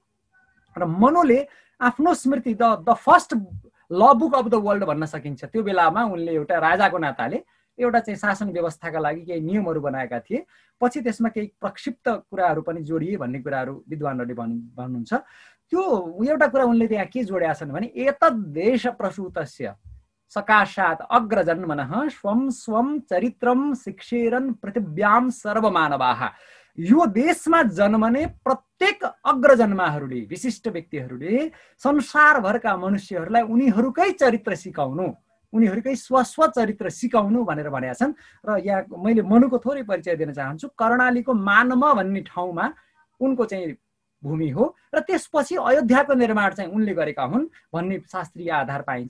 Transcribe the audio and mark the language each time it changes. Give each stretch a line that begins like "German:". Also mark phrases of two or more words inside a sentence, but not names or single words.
Nepali: र मनुले आफ्नो स्मृति
English: the first law book of the world
Nepali: भन्न सकिन्छ। त्यो बेलामा उनले एउटा राजाको नाताले एउटा चाहिँ शासन व्यवस्थाका लागि केही नियमहरू बनाएका थिए। पछि त्यसमा केही प्रक्षिप्त कुराहरू पनि जोडिए भन्ने कुराहरू विद्वानहरूले भन्नुहुन्छ। त्यो एउटा कुरा उनले त्यहाँ के जोडेका छन् भने
Sanskrit: एतद् देश प्रसूतस्य सकाशात् अग्रजन्मनः स्वं स्वं चरित्रम शिक्षेरन् पृथिव्यां सर्वमानवाः।
Nepali: यो देशमा जन्मने प्रत्येक अग्रजन्माहरूले, विशिष्ट व्यक्तिहरूले संसारभरका मनुष्यहरूलाई उनीहरूकै चरित्र सिकाउनु, उनीहरूकै स्वचरित्र सिकाउनु भनेर भनेका छन्। र यहाँ मैले मनुको थोरै परिचय दिन चाहन्छु। कर्णालीको मानम भन्ने ठाउँमा उनको चाहिँ भूमि हो र त्यसपछि अयोध्याको निर्माण चाहिँ उनले गरेका हुन् भन्ने शास्त्रीय आधार पाइन्छ।